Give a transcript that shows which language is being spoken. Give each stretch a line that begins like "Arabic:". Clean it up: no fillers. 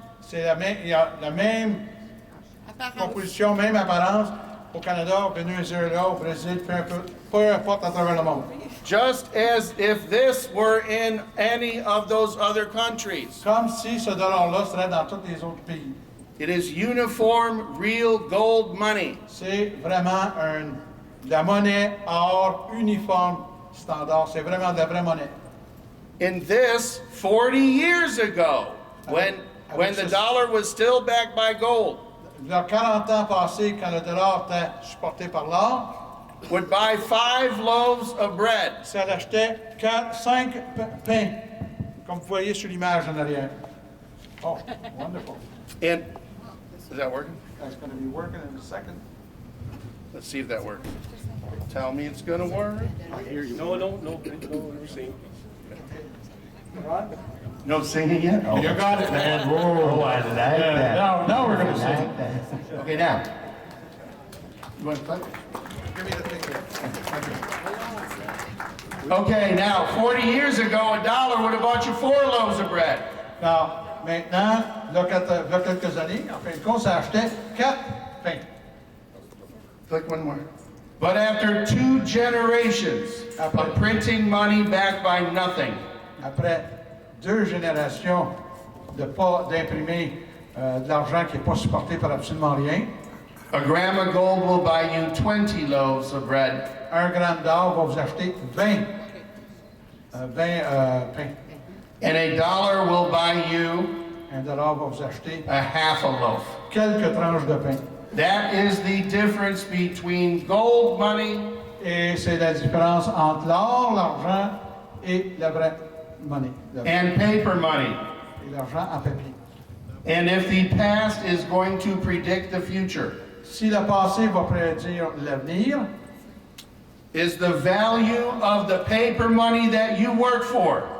French: c'est il y a la même composition, même apparence au Canada, au Venezuela, au Brésil, peu importe à travers le monde.
English: just as if this were in any of those other countries.
French: Comme si ce dollar-là serait dans tous les autres pays.
English: It is uniform, real gold money.
French: C'est vraiment la monnaie or uniforme standard. C'est vraiment de la vraie monnaie.
English: In this, 40 years ago, when the dollar was still backed by gold,
French: Il y a 40 ans passés, quand le dollar était supporté par l'or,
English: would buy 5 loaves of bread.
French: ça achetait 5 pains, comme vous voyez sur l'image en arrière.
English: Oh, wonderful. And is that working? That's going to be working in a second. Let's see if that works. Tell me it's gonna work. I hear you. No, no sing. No singing yet? You got it, man. Oh, I like that. Now we're going to I sing. like that. Okay, now. You want to play? Give me the thing there. Okay, now, 40 years ago, $1 would have bought you 4 loaves of bread.
French: Alors, maintenant, là, il y a quelques années, en fin de compte, ça achetait 4 pains.
English: Click one more. But after 2 generations of printing money backed by nothing,
French: Après 2 générations d'imprimer de l'argent qui n'est pas supporté par absolument rien,
English: a gram of gold will buy you 20 loaves of bread.
French: 1 gramme d'or va vous acheter 20 pains.
English: And $1 will buy you
French: $1 va vous acheter
English: a half a loaf.
French: quelques tranches de pain.
English: That is the difference between gold money
French: Et c'est la différence entre l'or, l'argent et la vraie monnaie.
English: and paper money.
French: Et l'argent en papier.
English: And if the past is going to predict the future,
French: Si le passé va prédire l'avenir,
English: is the value of the paper money that you work for